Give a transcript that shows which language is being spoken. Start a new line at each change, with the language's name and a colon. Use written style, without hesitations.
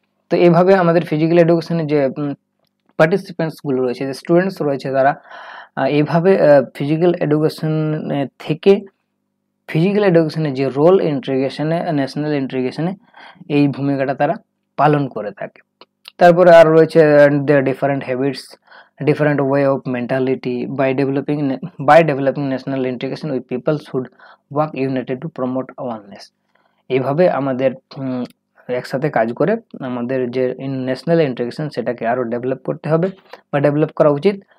Bangla: তো এইভাবে আমাদের ফিজিক্যাল এডুকেশনের যে পার্টিসিপেন্টস গুলো রয়েছে, যে স্টুডেন্টস রয়েছে, তারা এইভাবে ফিজিক্যাল এডুকেশন থেকে ফিজিক্যাল এডুকেশনের যে রোল ইন্টিগ্রেশনে, ন্যাশনাল ইন্টিগ্রেশনে, এই ভূমিকাটা তারা পালন করে থাকে। তারপরে আর রয়েছে
English: Different habits, different way of mentality. By developing national integration with people should work united to promote awareness.
Bangla: এইভাবে আমাদের একসাথে কাজ করে আমাদের যে ন্যাশনাল ইন্টিগ্রেশন সেটাকে আরো ডেভেলপ করতে হবে বা ডেভেলপ করা উচিত।